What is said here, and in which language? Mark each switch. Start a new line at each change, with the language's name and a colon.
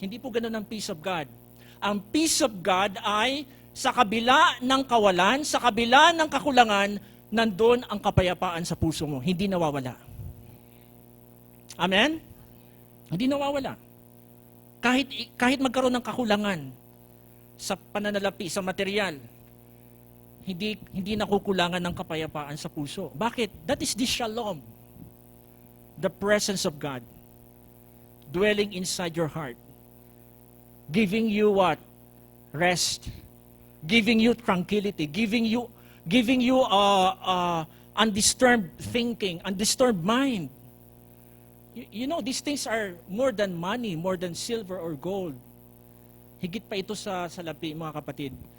Filipino: Hindi po ganun ang peace of God. Ang peace of God ay sa kabila ng kawalan, sa kabila ng kakulangan, nandun ang kapayapaan sa puso mo. Hindi nawawala. Amen? Hindi nawawala. Kahit magkaroon ng kakulangan sa pananalapi, sa material, hindi nakukulangan ng kapayapaan sa puso. Bakit?
English: That is the shalom. The presence of God dwelling inside your heart. Giving you what? Rest. Giving you tranquility. Giving you undisturbed thinking, undisturbed mind. You know, these things are more than money, more than silver or gold.
Filipino: Higit pa ito sa salapi, mga kapatid.